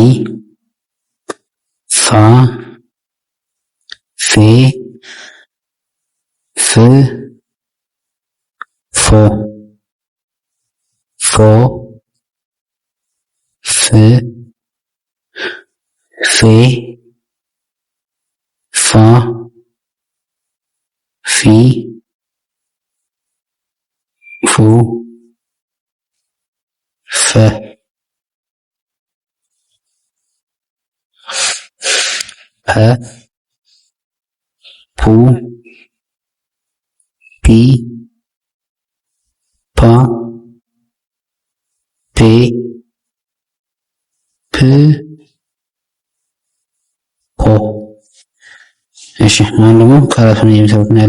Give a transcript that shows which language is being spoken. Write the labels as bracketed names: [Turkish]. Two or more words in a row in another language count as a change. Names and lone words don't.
[Amharic] ፋ ፌ ፍ ፎ ፎ ፍ ፌ ፋ ፊ ፉ ፈ ፐ ፑ ፒ ፓ ፔ ፕ ፖ። እሺ አሁን ደግሞ ከአራቱን የሚሰሩት ነው